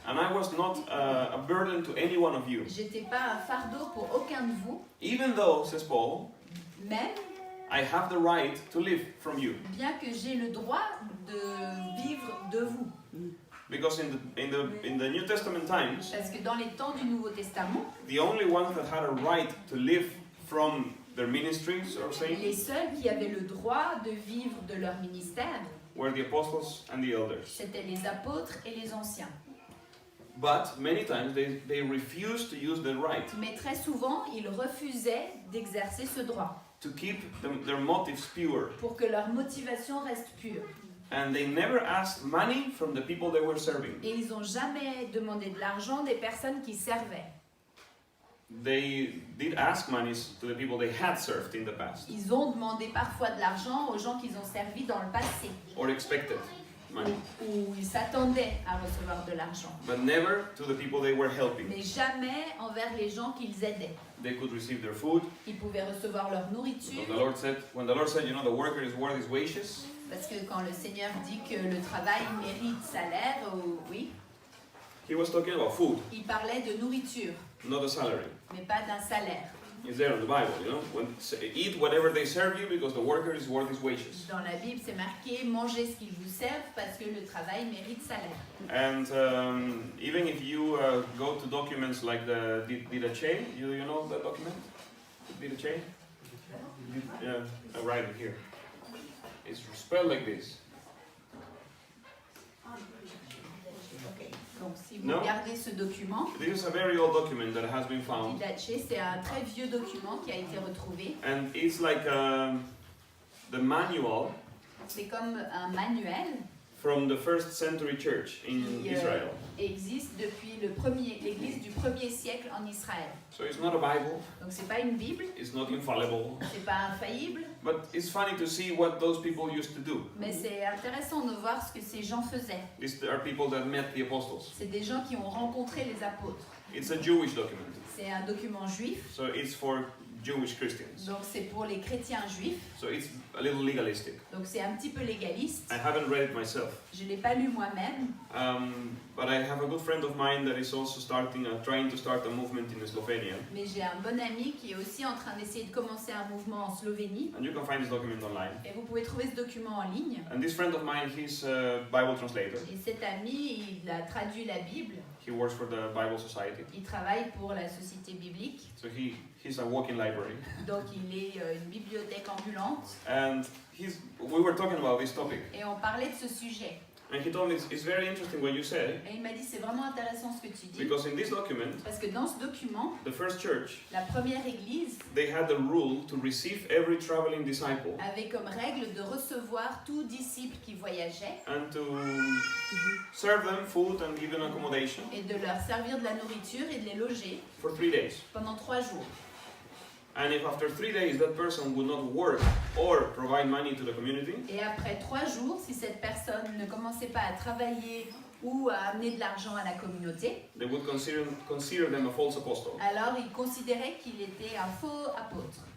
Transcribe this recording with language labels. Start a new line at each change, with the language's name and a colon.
English: And I was not a burden to any one of you.
French: j'étais pas un fardeau pour aucun de vous,
English: Even though, says Paul,
French: même
English: I have the right to live from you.
French: bien que j'ai le droit de vivre de vous.
English: Because in the New Testament times,
French: Parce que dans les temps du Nouveau Testament,
English: the only ones that had a right to live from their ministries, or saying,
French: les seuls qui avaient le droit de vivre de leur ministère,
English: were the apostles and the elders.
French: c'étaient les apôtres et les anciens.
English: But many times they refused to use the right
French: Mais très souvent, ils refusaient d'exercer ce droit
English: to keep their motives pure.
French: pour que leur motivation reste pure.
English: And they never asked money from the people they were serving.
French: Et ils n'ont jamais demandé de l'argent des personnes qui servaient.
English: They did ask money to the people they had served in the past,
French: Ils ont demandé parfois de l'argent aux gens qu'ils ont servis dans le passé,
English: or expected money,
French: où ils s'attendaient à recevoir de l'argent.
English: but never to the people they were helping.
French: Mais jamais envers les gens qu'ils aidaient.
English: They could receive their food.
French: Ils pouvaient recevoir leur nourriture.
English: When the Lord said, you know, the worker is worth his wages,
French: Parce que quand le Seigneur dit que le travail mérite salaire, oui,
English: he was talking about food,
French: il parlait de nourriture,
English: not a salary.
French: mais pas d'un salaire.
English: It's there in the Bible, you know. Eat whatever they serve you because the worker is worth his wages.
French: Dans la Bible, c'est marqué mangez ce qu'ils vous servent parce que le travail mérite salaire.
English: And even if you go to documents like the Didache, you know that document? Didache? Yeah, I write it here. It's spelled like this.
French: Donc si vous
English: No.
French: regardez ce document,
English: This is a very old document that has been found.
French: Didache, c'est un très vieux document qui a été retrouvé.
English: And it's like the manual
French: C'est comme un manuel
English: from the first century church in
French: qui
English: Israel.
French: existe depuis l'église du 1er siècle en Israël.
English: So it's not a Bible,
French: Donc c'est pas une Bible,
English: it's not infallible,
French: c'est pas infaillible,
English: but it's funny to see what those people used to do.
French: mais c'est intéressant de voir ce que ces gens faisaient.
English: These are people that met the apostles.
French: C'est des gens qui ont rencontré les apôtres.
English: It's a Jewish document,
French: C'est un document juif,
English: so it's for Jewish Christians.
French: donc c'est pour les chrétiens juifs,
English: So it's a little legalistic.
French: donc c'est un petit peu légaliste.
English: I haven't read it myself,
French: Je ne l'ai pas lu moi-même,
English: but I have a good friend of mine that is also trying to start a movement in Slovenia.
French: mais j'ai un bon ami qui est aussi en train d'essayer de commencer un mouvement en Slovénie.
English: And you can find this document online.
French: Et vous pouvez trouver ce document en ligne.
English: And this friend of mine, he's a Bible translator.
French: Et cet ami, il a traduit la Bible.
English: He works for the Bible Society.
French: Il travaille pour la Société biblique.
English: So he's a walking library.
French: Donc il est une bibliothèque ambulante.
English: And we were talking about this topic.
French: Et on parlait de ce sujet.
English: And he told me it's very interesting what you say,
French: Et il m'a dit c'est vraiment intéressant ce que tu dis.
English: because in this document,
French: Parce que dans ce document,
English: the first church,
French: la première église
English: they had the rule to receive every traveling disciple
French: avait comme règle de recevoir tout disciple qui voyageait
English: and to serve them food and give them accommodation
French: et de leur servir de la nourriture et de les loger
English: for 3 days.
French: pendant 3 jours.
English: And if after 3 days that person would not work or provide money to the community,
French: Et après 3 jours, si cette personne ne commençait pas à travailler ou à amener de l'argent à la communauté,
English: they would consider them a false apostle
French: alors ils considéraient qu'il était un faux apôtre